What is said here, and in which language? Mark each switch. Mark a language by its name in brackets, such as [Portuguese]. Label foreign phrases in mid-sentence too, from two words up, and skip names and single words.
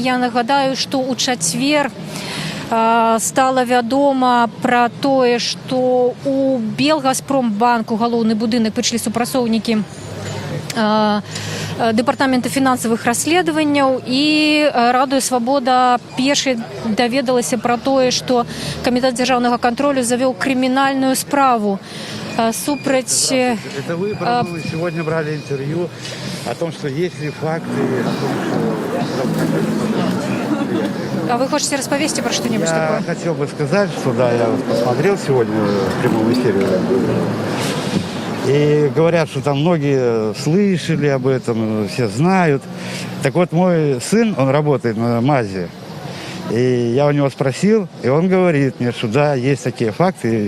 [Belarusian] Я нагадаю, што ў чацвер стала вядома пра тое, што у Белгазпромбанку галоўны будынак прыйшлі супрацоўнікі Департамента фінансавых расследаванняў, і Радыё Свабода першай даведалася пра тое, што камітэт дзяржаўнага кантролю завёў крымінальную справу супраць... [Russian] Это вы, правда, сегодня брали интервью о том, что есть ли факты, о том, что... А вы хотите [Belarusian] распавесці пра [Russian] што-нибудь такое? Я хотел бы сказать, что да, я посмотрел сегодня в прямом эфире. И говорят, что там многие слышали об этом, все знают. Так вот, мой сын, он работает на МАЗе. И я у него спросил, и он говорит мне, что да, есть такие факты.